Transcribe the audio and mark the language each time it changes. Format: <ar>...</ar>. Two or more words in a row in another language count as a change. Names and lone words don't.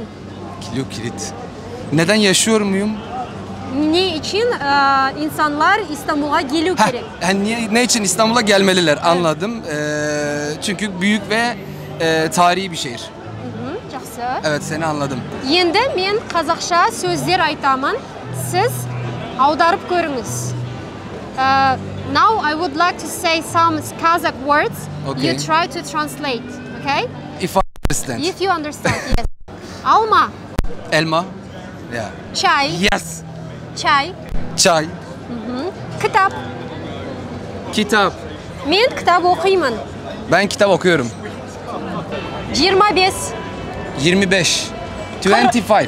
<tr>Kilo kilit. Neden yaşıyor muyum? Ne için insanlar İstanbul'a geliyor gerek? Ne için İstanbul'a gelmeliler anladım. Çünkü büyük ve tarihi bir şehir.</tr> <kk>Жақсы.</kk> <tr>Evet, seni anladım.</tr> <kk>Енді мен қазақша сөздер айтамын. Siz аударып көріңіз.</kk> <en>Now I would like to say some Kazakh words. Okay. You try to translate, okay? If I understand. If you understand, yes.</en> <kk>Alma,</kk> <tr>Elma. Yeah.</tr> <kk>çay,</kk> <en>Yes.</en> <kk>çay,</kk> <tr>Çay.</tr> <kk>kitap.</kk> <tr>Kitap.</tr> <kk>Men kitap оқимын.</kk> <tr>Ben kitap okuyorum. 25, 25. 25.</tr>